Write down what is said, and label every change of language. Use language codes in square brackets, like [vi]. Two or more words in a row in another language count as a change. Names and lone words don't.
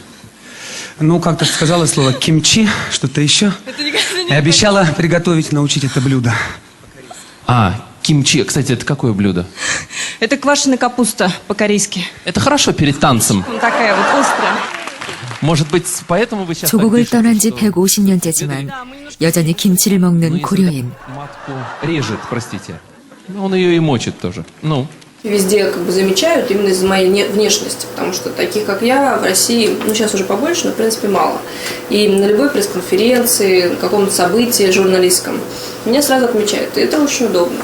[ru] Ну, как-то сказала слово кимчи, что-то еще. И обещала приготовить, научить это блюдо. Кимчи, кстати, это какое блюдо? Это квашеная капуста по-корейски. Это хорошо перед танцем. Такая вот острая. Может быть, поэтому вы сейчас... [ko] 조국을 떠난 지 150년째지만 여전히 김치를 먹는 고려인. [ru] Матку режет, простите. Он ее и мочит тоже. Везде замечают именно из-за моей внешности, потому что таких, как я, в России, сейчас уже побольше, но в принципе мало. И на любой пресс-конференции, на каком-то событии журналистском меня сразу отмечают, и это очень удобно.